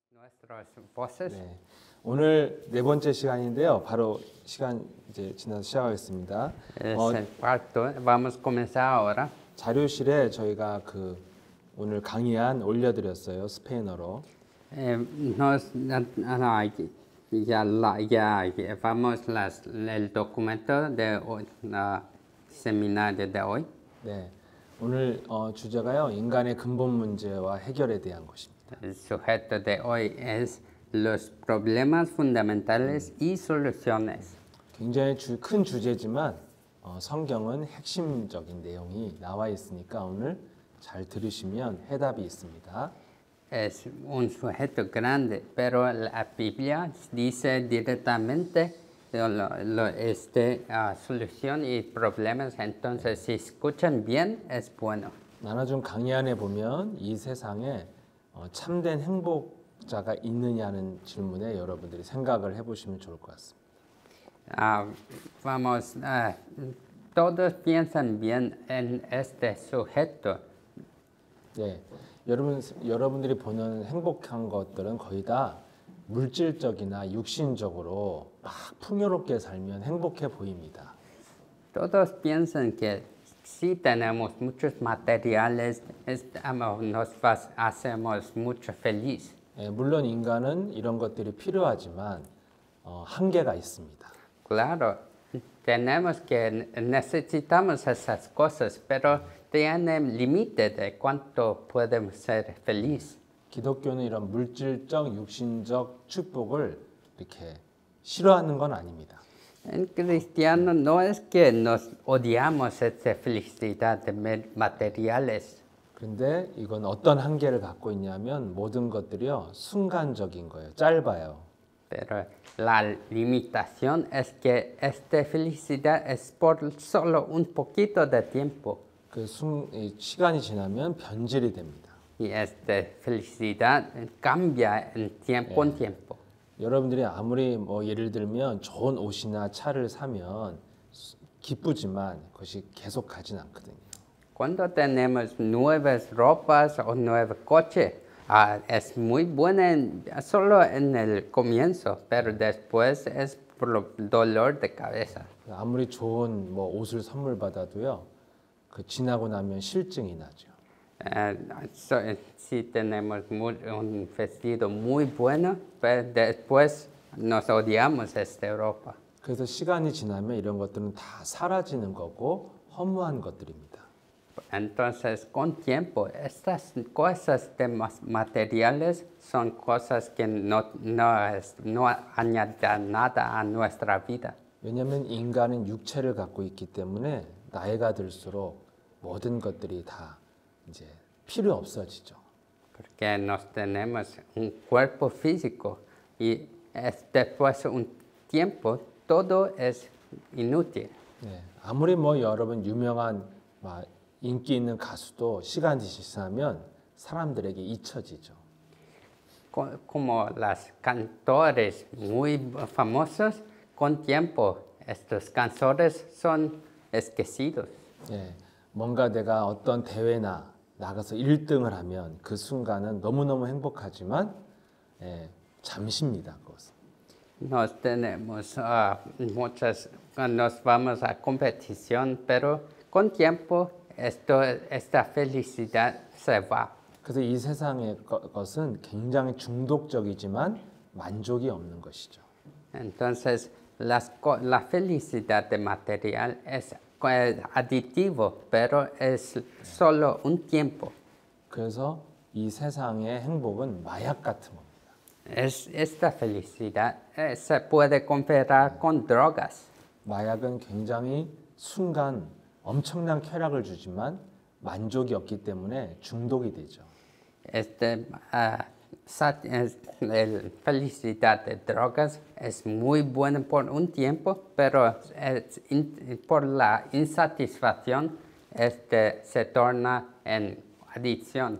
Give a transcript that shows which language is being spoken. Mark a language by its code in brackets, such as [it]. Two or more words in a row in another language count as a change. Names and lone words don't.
[es] nuestras voces. [ko] 네, 오늘 네 번째 시간인데요. 바로 시간 이제 지나서 시작하겠습니다. [es] Es el cuarto. Vamos a comenzar ahora. [ko] 자료실에 저희가 오늘 강의안 올려드렸어요. 스페인어로. [es] Vamos el documento de seminario de hoy. [ko] 네, 오늘 주제가요. 인간의 근본 문제와 해결에 대한 것입니다. [es] El sujeto de hoy es los problemas fundamentales y soluciones. [ko] 굉장히 큰 주제지만 성경은 핵심적인 내용이 나와 있으니까 오늘 잘 들으시면 해답이 있습니다. [es] Es un sujeto grande, pero la Biblia dice directamente solución y problemas. Entonces, si escuchan bien, es bueno. [ko] 나눠준 강의안에 보면 이 세상에 참된 행복자가 있느냐는 질문에 여러분들이 생각을 해보시면 좋을 것 같습니다. [es] Todos piensan bien en este sujeto. [ko] 네, 여러분들이 보는 행복한 것들은 거의 다 물질적이나 육신적으로 막 풍요롭게 살면 행복해 보입니다. [es] Todos piensan que si tenemos muchos materiales, hacemos mucho feliz. [ko] 네, 물론 인간은 이런 것들이 필요하지만 한계가 있습니다. [es] Claro, necesitamos esas cosas, pero tienen límite de cuánto podemos ser feliz. [ko] 기독교는 이런 물질적, 육신적 축복을 이렇게 싫어하는 건 아닙니다. [es] En cristiano no es que nos odiamos esa felicidad de materiales. [ko] 그런데 이건 어떤 한계를 갖고 있냐면 모든 것들이요 순간적인 거예요. 짧아요. [es] Pero la limitación es que esta felicidad es por solo un poquito de tiempo. [ko] 시간이 지나면 변질이 됩니다. [es] Y esta felicidad cambia con tiempo. [ko] 여러분들이 아무리 예를 들면 좋은 옷이나 차를 사면 기쁘지만 그것이 계속 가진 않거든요. [es] Cuando tenemos nuevas ropas o nuevo coche, es muy buena solo en el comienzo, pero después es por el dolor de cabeza. [ko] 아무리 좋은 옷을 선물 받아도요, 지나고 나면 실증이 나죠. [es] Si tenemos un vestido muy bueno, pero después nos odiamos esta ropa. [ko] 그래서 시간이 지나면 이런 것들은 다 사라지는 거고 허무한 것들입니다. [es] Entonces, con tiempo, estas cosas materiales son cosas que no añaden nada a nuestra vida. [ko] 왜냐하면 인간은 육체를 갖고 있기 때문에 나이가 들수록 모든 것들이 다 이제 필요 없어지죠. [es] Porque nos tenemos un cuerpo físico y después de un tiempo todo es inútil. [ko] 네, 아무리 여러분 유명한 인기 있는 가수도 시간이 지나면 사람들에게 잊혀지죠. [es] Como los cantores muy famosos, con tiempo estos cantores son esquecidos. [ko] 네, 뭔가 내가 어떤 대회나 나가서 1등을 하면 그 순간은 너무너무 행복하지만 잠시입니다. 그것은. [es] Nos vamos a competición, pero con tiempo esta felicidad se va. [ko] 그래서 이 세상의 것은 굉장히 중독적이지만 만족이 없는 것이죠. [es] Entonces, la felicidad de material es aditivo, pero es solo un tiempo. [ko] 그래서 이 세상의 행복은 마약 같은 겁니다. [es] Esta felicidad se puede comparar con drogas. [ko] 마약은 굉장히 순간 엄청난 쾌락을 주지만 만족이 없기 때문에 중독이 되죠. [es] La felicidad de drogas es muy buena por un tiempo, pero por la insatisfacción se torna en adicción.